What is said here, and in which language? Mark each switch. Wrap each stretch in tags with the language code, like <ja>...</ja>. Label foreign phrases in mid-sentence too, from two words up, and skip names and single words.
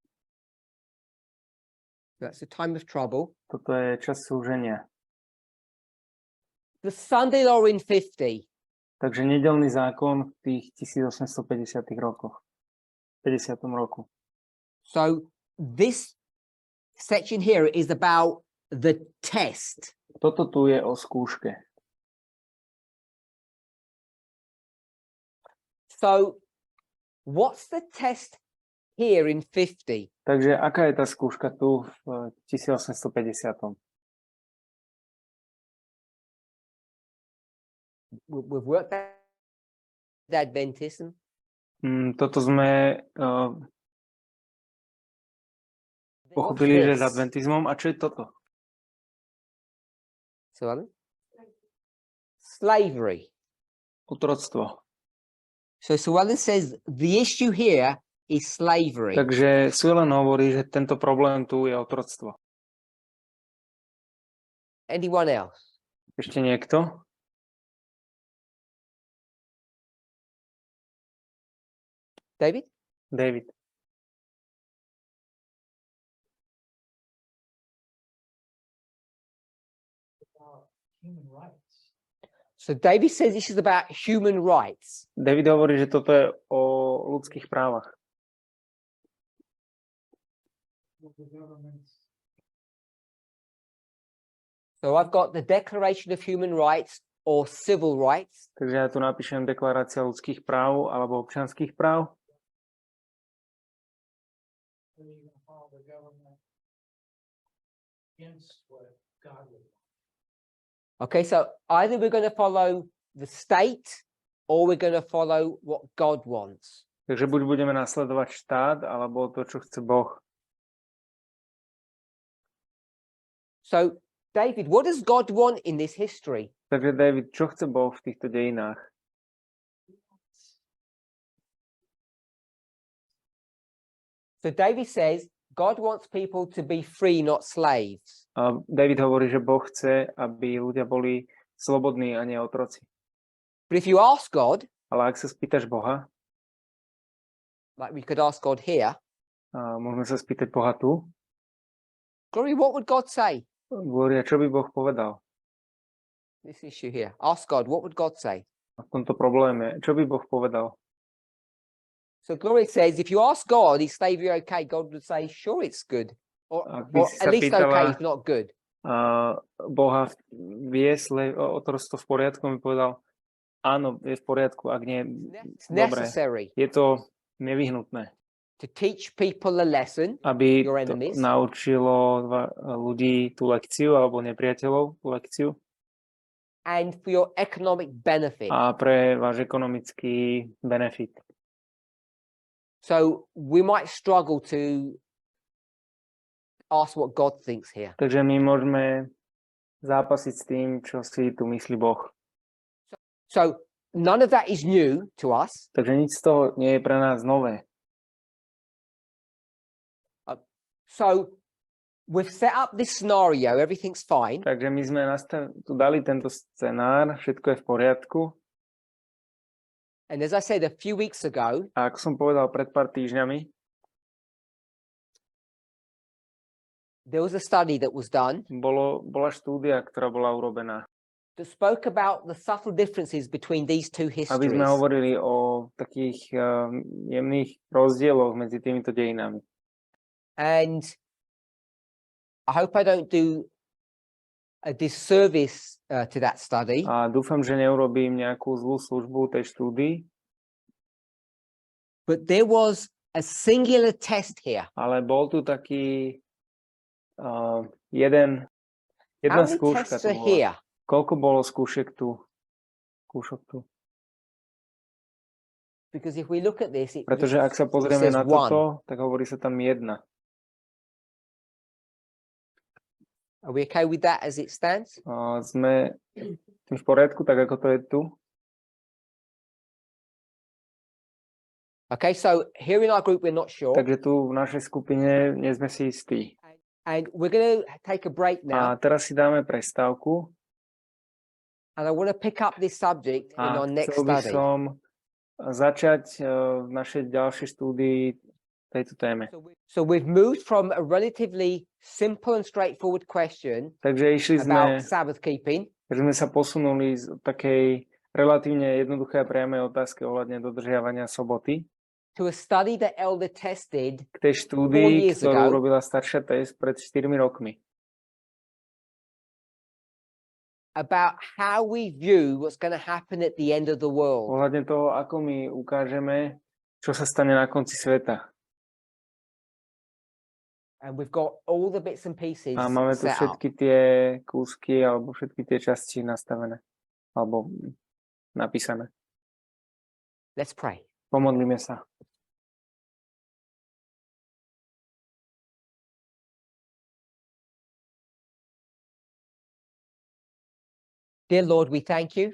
<en>that's the time of trouble.</en> <sk>toto je čas súženia.</sk> <en>The Sunday law in 50.</en> <sk>Takže nedeľný zákon v tých 1850 rokoch. 50. roku.</sk> <en>So this section here is about the test.</en> <sk>Toto tu je o skúške.</sk> <en>So what's the test here in 50?</en> <sk>Takže aká je tá skúška tu v 1850?</sk> <en>We've worked out the Adventism.</en> <sk>Toto sme pochopili, že s adventizmom. A čo je toto?</sk> <en>So, slavery.</en> <sk>Otroctvo.</sk> <en>So Suellen says the issue here is slavery.</en> <sk>Takže Suellen hovorí, že tento problém tu je otroctvo.</sk> <en>Anyone else?</en> <sk>Ešte niekto? David? David.</sk> <en>Human rights. So David says this is about human rights.</en> <sk>David hovorí, že toto je o ľudských právach.</sk> <en>The government's So I've got the Declaration of Human Rights or Civil Rights.</en> <sk>Takže ja tu napíšem deklarácia ľudských práv alebo občianskych práv.</sk> <en>Are you gonna follow the government against what God would want? Okay, so either we're going to follow the state or we're going to follow what God wants.</en> <sk>Takže buď budeme nasledovať štát alebo to, čo chce Boh.</sk> <en>So David, what does God want in this history?</en> <sk>Takže David, čo chce Boh v týchto dejinách?</sk> <en>So David says God wants people to be free, not slaves.</en> <sk>A David hovorí, že Boh chce, aby ľudia boli slobodní a nie otroci.</sk> <en>But if you ask God,</en> <sk>Ale ak sa spýtaš Boha,</sk> <en>like we could ask God here,</en> <sk>môžeme sa spýtať Boha tu,</sk> <en>Glory, what would God say?</en> <sk>Gloria, čo by Boh povedal</sk> <en>This issue here. Ask God, what would God say?</en> <sk>v tomto probléme? Čo by Boh povedal?</sk> <en>So Glory says, if you ask God, is slavery okay? God would say, sure, it's good. Or</en> <sk>si</sk> <en>at</en> <sk>sa</sk> <en>least</en> <sk>pýtala,</sk> <en>okay, if not good.</en> <sk>Boha otroctvo v poriadku, mi povedal, áno, je v poriadku, ak nie,</sk> <en>It's</en> <sk>dobre.</sk> <en>necessary</en> <sk>Je to nevyhnutné,</sk> <en>to teach people a lesson,</en> <sk>aby</sk> <en>your</en> <sk>to</sk> <en>enemies,</en> <sk>naučilo ľudí tú lekciu alebo nepriateľov tú lekciu</sk> <en>and for your economic benefit.</en> <sk>a pre váš ekonomický benefit.</sk> <en>So we might struggle to ask what God thinks here.</en> <sk>Takže my môžeme zápasiť s tým, čo si tu myslí Boh.</sk> <en>So none of that is new to us.</en> <sk>Takže nič z toho nie je pre nás nové.</sk> <en>So we've set up this scenario, everything's fine.</en> <sk>Takže my sme tu dali tento scenár, všetko je v poriadku.</sk> <en>And as I said a few weeks ago,</en> <sk>A ako som povedal pred pár týždňami,</sk> <en>there was a study that was done</en> <sk>bola štúdia, ktorá bola urobená,</sk> <en>that spoke about the subtle differences between these two</en> <sk>aby</sk> <en>histories.</en> <sk>sme hovorili o takých jemných rozdieloch medzi týmito dejinami.</sk> <en>And I hope I don't do a disservice to that study.</en> <sk>A dúfam, že neurobím nejakú zlú službu tej štúdii,</sk> <en>But there was a singular test here.</en> <sk>ale bol tu taký jedna</sk> <en>How many</en> <sk>skúška</sk> <en>tests</en> <sk>tu</sk> <en>are</en> <sk>bola.</sk> <en>here?</en> <sk>Koľko bolo skúšok tu?</sk> <en>Because if we look at this,</en> <sk>Pretože ak sa pozrieme</sk> <en>says</en> <sk>na</sk> <en>one.</en> <sk>toto, tak hovorí sa tam jedna.</sk> <en>Are we okay with that as it stands?</en> <sk>Sme tým v poriadku, tak ako to je tu?</sk> <en>Okay, so here in our group, we're not sure.</en> <sk>Takže tu v našej skupine nie sme si istí.</sk> <en>And we're going to take a break</en> <sk>A</sk> <en>now.</en> <sk>teraz si dáme prestávku</sk> <en>And I want to pick up this subject in</en> <sk>a</sk> <en>our next</en> <sk>chcel by</sk> <en>study.</en> <sk>som začať v našej ďalšej štúdii tejto téme.</sk> <en>So we've moved from a relatively simple and straightforward question</en> <sk>Takže išli sme,</sk> <en>about Sabbath keeping</en> <sk>sa posunuli z takej relatívne jednoduché a priamej otázky ohľadne dodržiavania soboty</sk> <en>to a study that Elder tested</en> <sk>k tej štúdii,</sk> <en>years</en> <sk>ktorú</sk> <en>ago.</en> <sk>robila staršia test pred 4 rokmi.</sk> <en>about how we view what's going to happen at the end of the world.</en> <sk>Ohľadne toho, ako my ukážeme, čo sa stane na konci sveta.</sk> <en>And we've got all the bits and pieces</en> <sk>A máme tu</sk> <en>set up.</en> <sk>všetky tie kúsky alebo všetky tie časti nastavené alebo napísané.</sk> <en>Let's pray.</en> <sk>Pomodlíme sa.</sk> <en>Dear Lord, we thank you</en>